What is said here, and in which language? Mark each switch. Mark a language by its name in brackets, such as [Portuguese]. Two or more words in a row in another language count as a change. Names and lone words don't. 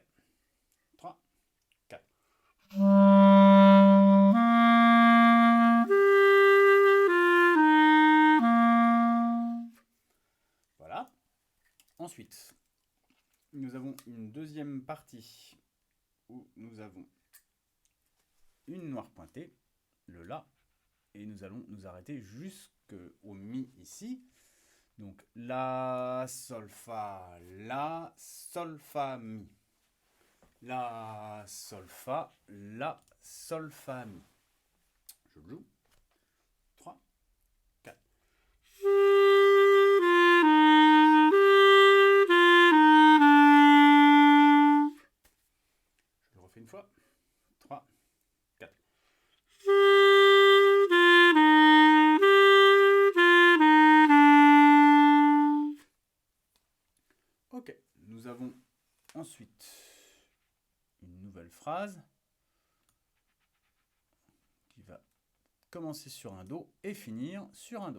[French] 3, 4. Voilà. Ensuite, nous avons une deuxième partie où nous avons une noire pointée, le La, et nous allons nous arrêter jusqu'au Mi ici. Donc La, Sol, Fa, La, Sol, Fa, Mi. La, Sol, Fa, La, Sol, Fa, Mi. Je joue. 3, 4. Je le refais une fois. 3, 4. Ok, nous avons ensuite une nouvelle phrase qui va commencer sur un Do et finir sur un Do.